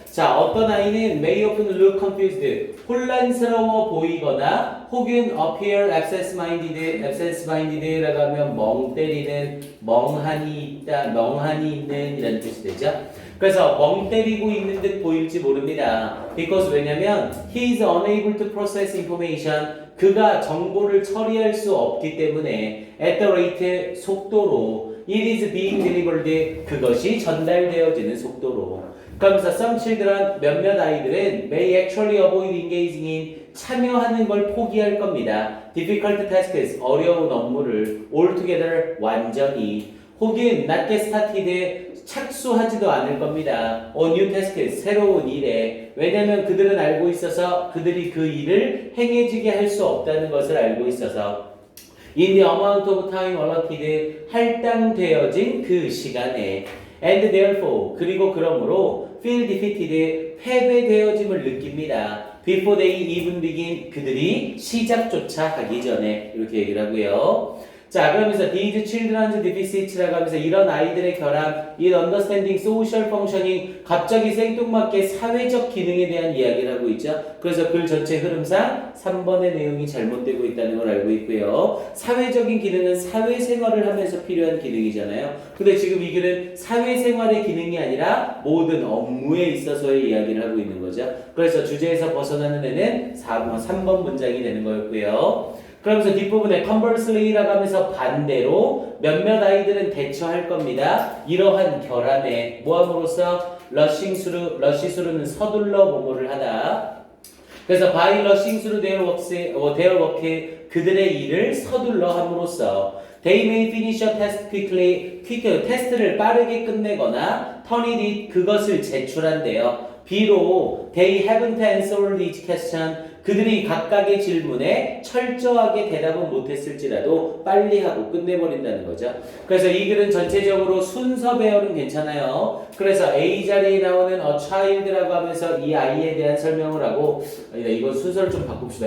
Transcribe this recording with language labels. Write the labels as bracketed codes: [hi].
[ko] 자, 어떤 아이는 [en] may often look confused, [ko] 혼란스러워 보이거나 혹은 [en] appear absent-minded [ko] 라고 하면 멍 때리는, 멍하니 있다, 멍하니 있는 이라는 뜻이 되죠. 그래서 멍 때리고 있는 듯 보일지 모릅니다. [en] Because [ko] 왜냐면 [en] he is unable to process information, [ko] 그가 정보를 처리할 수 없기 때문에 [en] at the rate, [ko] 속도로, [en] it is being delivered, [ko] 그것이 전달되어지는 속도로. [en] 그러면서 some children, [ko] 몇몇 아이들은 [en] may actually avoid engaging in, [ko] 참여하는 걸 포기할 겁니다. [en] difficult tasks, [ko] 어려운 업무를 [en] altogether, [ko] 완전히. [en] 혹은 not get started, [ko] 착수하지도 않을 겁니다. [en] or new tasks, [ko] 새로운 일에. 왜냐면 그들은 알고 있어서 그들이 그 일을 행해지게 할 수 없다는 것을 알고 있어서. [en] in the amount of time allotted, [ko] 할당되어진 그 시간에. [en] and therefore, [ko] 그리고 그러므로 [en] feel defeated, [ko] 패배되어짐을 느낍니다. [en] before they even begin, [ko] 그들이 시작조차 하기 전에, 이렇게 얘기를 하고요. 자, 그러면서 [en] these children's deficits [ko] 라고 하면서 이런 아이들의 결함, [en] in understanding social functioning, [ko] 갑자기 생뚱맞게 사회적 기능에 대한 이야기를 하고 있죠. 그래서 글 전체 흐름상 3번의 내용이 잘못되고 있다는 걸 알고 있고요. 사회적인 기능은 사회생활을 하면서 필요한 기능이잖아요. 근데 지금 이 글은 사회생활의 기능이 아니라 모든 업무에 있어서의 이야기를 하고 있는 거죠. 그래서 주제에서 벗어나는 애는 3번 문장이 되는 거였고요. 그러면서 뒷부분에 conversely라고 하면서 반대로 몇몇 아이들은 대처할 겁니다. 이러한 결함에 뭐함으로써 rushing through는 서둘러 뭐뭐를 하다. [en] 그래서 by rushing through their work, [ko] 그들의 일을 서둘러 함으로써 [en] they may finish a task quickly, [ko] 테스트를 빠르게 끝내거나 [en] turn it, [ko] 그것을 제출한대요. 비록 [en] they haven't answered each question, [ko] 그들이 각각의 질문에 철저하게 대답은 못했을지라도 빨리 하고 끝내버린다는 거죠. 그래서 이 글은 전체적으로 순서 배열은 괜찮아요. 그래서 A 자리에 나오는 a child라고 하면서 이 아이에 대한 설명을 하고, 이거 순서를 좀 바꿉시다.